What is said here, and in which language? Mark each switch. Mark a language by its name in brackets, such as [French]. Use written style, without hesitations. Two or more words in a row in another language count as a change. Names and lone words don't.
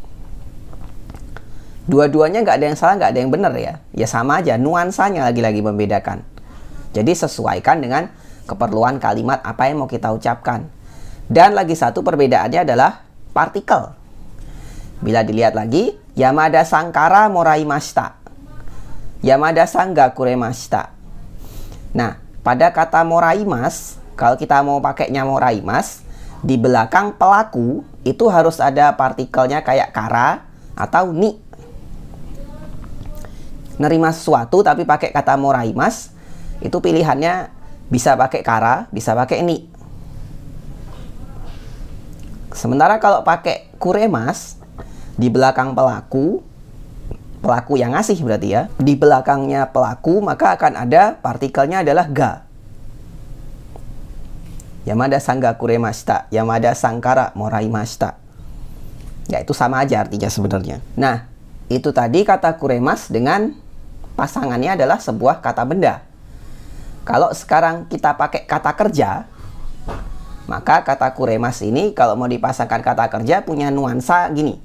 [Indonesian] Dua-duanya nggak ada yang salah, nggak ada yang benar ya. Ya sama aja, nuansanya lagi-lagi membedakan. Jadi sesuaikan dengan keperluan kalimat apa yang mau kita ucapkan. Dan lagi satu perbedaannya adalah partikel. Bila dilihat lagi, [Japanese] 山田さんからもらいました. 山田さんがくれました. [Indonesian] Nah, pada kata moraimas, kalau kita mau pakainya moraimas, di belakang pelaku itu harus ada partikelnya kayak kara atau ni. Nerima sesuatu tapi pakai kata moraimas, itu pilihannya bisa pakai kara, bisa pakai ni. Sementara kalau pakai kuremas, di belakang pelaku yang ngasih berarti ya, di belakangnya pelaku maka akan ada partikelnya adalah ga. [Japanese] 山田さんがくれました、山田さんからもらいました. [Indonesian] Ya, itu sama aja artinya sebenarnya. Nah, itu tadi kata kuremas dengan pasangannya adalah sebuah kata benda. Kalau sekarang kita pakai kata kerja, maka kata kuremas ini kalau mau dipasangkan kata kerja punya nuansa gini.